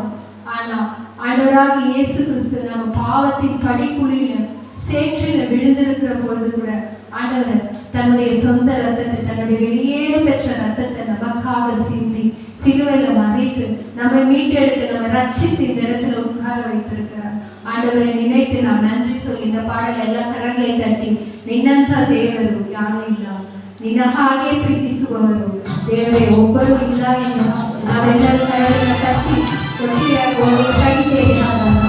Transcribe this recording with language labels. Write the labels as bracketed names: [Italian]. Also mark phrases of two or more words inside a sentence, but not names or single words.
[Tamil] ஆனா ஆண்டவராக இயேசு கிறிஸ்து நம்ம பாவத்தின் படிக்குழியில சேற்றில விழுந்திருக்கிற பொழுது கூட ஆண்டவர் தன்னுடைய சொந்த ரத்தத்தை, தன்னுடைய வெளியேற பெற்ற ரத்தத்தை நமக்காக சிந்தி சிலுவையில மறைத்து நம்மை மீட்டெடுத்து நம்ம ரட்சித்து இந்த இடத்துல உட்கார வைத்திருக்கிறார். ஆண்டவரை நினைத்து நாம் நன்றி சொல்லி இந்த பாடல் எல்லா கரங்களை தட்டி, [Kannada] ನಿನ್ನಂಥ ದೇವರು ಯಾರೂ ಇಲ್ಲ, ನಿನ್ನ ಹಾಗೆ ಪ್ರೀತಿಸುವವರು ದೇವರೇ ಒಬ್ಬರು ಇಲ್ಲ ಎಂದು ನಾವೆಲ್ಲರೂ ಕರಗಳನ್ನು ತಟ್ಟಿ ಒಟ್ಟಿಗೆ ಕೈ ಸೇರಿ ಮಾಡೋಣ.